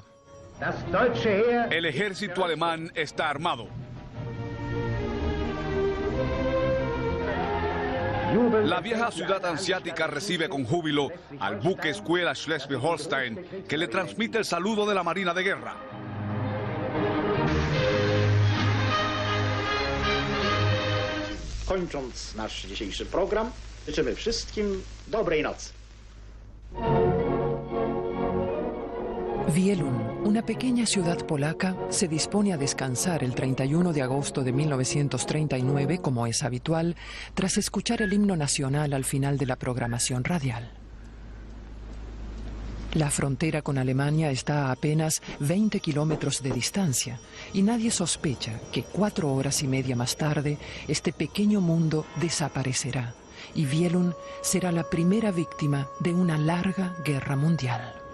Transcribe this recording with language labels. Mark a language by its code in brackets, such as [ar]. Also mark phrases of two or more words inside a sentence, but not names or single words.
[es] El ejército alemán está armado. La vieja ciudad hanseática recibe con júbilo al buque escuela Schleswig-Holstein, que le transmite el saludo de la Marina de Guerra. [pl] Kończąc nasz dzisiejszy program, życzymy wszystkim dobrej nocy. [es] Wielun, una pequeña ciudad polaca, se dispone a descansar el 31 de agosto de 1939, como es habitual, tras escuchar el himno nacional al final de la programación radial. La frontera con Alemania está a apenas 20 kilómetros de distancia y nadie sospecha que 4 horas y media más tarde este pequeño mundo desaparecerá y Wielun será la primera víctima de una larga guerra mundial.